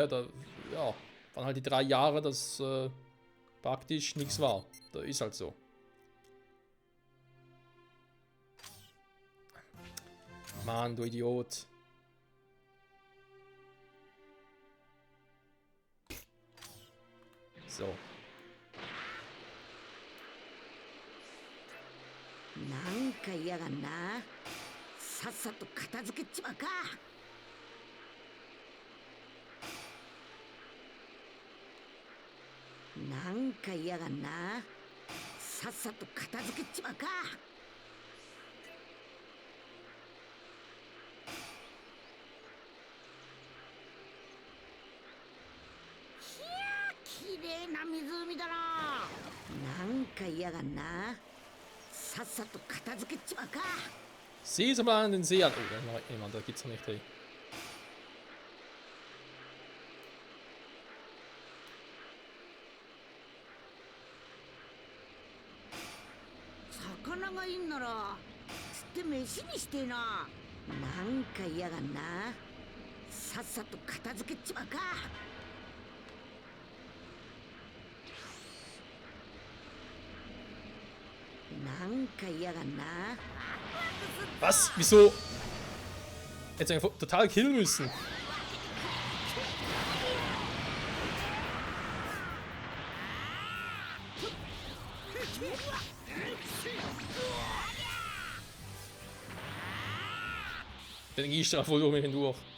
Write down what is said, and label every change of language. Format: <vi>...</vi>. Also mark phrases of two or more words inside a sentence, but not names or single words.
<de>Da ja, waren halt die 3 Jahre, dass praktisch nichts war. Das ist halt so. Mann, du Idiot. So.</de> <ja>なんか嫌がんな。さっさと片付けちまうか。なんか嫌がんな。さっさと片付けちまうか。ひゃー、きれいな湖だな。なんか嫌がんな。さっさと片付けちまうか。</ja> <de>Sieh es mal an den See an. Oh, da ist noch jemand, da geht's noch nicht hin.</de> <ja>魚がいんなら釣って飯にしてえな。なんか嫌がんな。さっさと片付けちまうか。なんか嫌がんな。</ja> <de>Was? Wieso? Hätte einfach total killen müssen. Den Energiestrafvolumen hindurch.</de>